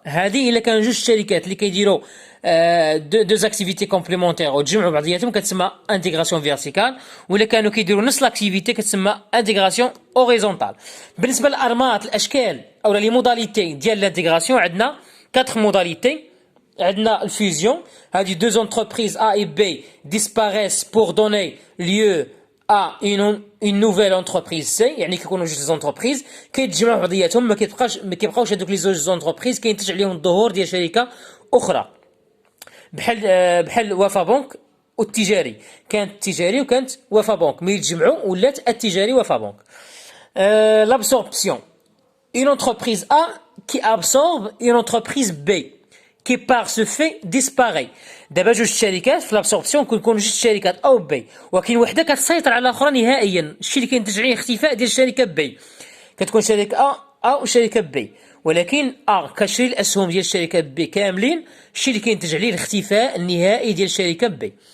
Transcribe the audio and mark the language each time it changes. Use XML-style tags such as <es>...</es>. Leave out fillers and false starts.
<ar>هذه الا كان جوج شركات اللي كيديروا دو زاكتيفيتي كومبليمونتير وتجمعوا بعضياتهم كتسمى انتيغراسيون فيرتيكال، ولا كانوا كيديروا نفس لاكتيفيتي كتسمى انتيغراسيون اوريزونتال. بالنسبه للارمات الاشكال او لي موداليتي ديال الانتيغراسيون، عندنا 4 موداليتي. عندنا الفيزيون، هذه دو زونتربريز</ar> <fr>A et B disparaissent pour donner lieu à une nouvelle entreprise C.</fr> <ar>يعني كيكونوا جوج زونتربريز كيتجمعوا بعضياتهم، ما كيبقاوش هذوك لي زوج زونتربريز كينتج عليهم الظهور ديال شركه اخرى. بحال وفا بنك والتجاري، كانت التجاري وكانت وفا بنك، ملي يتجمعوا ولات التجاري وفا بنك.</ar> <fr>L'absorption, une entreprise A qui absorbe une entreprise B qui par ce fait disparaît.</fr> <ar>دابا جوج الشركات في لابسوربسيون كيكون جوج الشركات او بي، ولكن وحده كتسيطر على الاخرى نهائيا. الشيء اللي كينتج عليه اختفاء ديال الشركه بي، كتكون شركه او شركه بي، ولكن كتشري الاسهم ديال الشركه بي كاملين، الشيء اللي كينتج عليه الاختفاء النهائي ديال الشركه بي.</ar>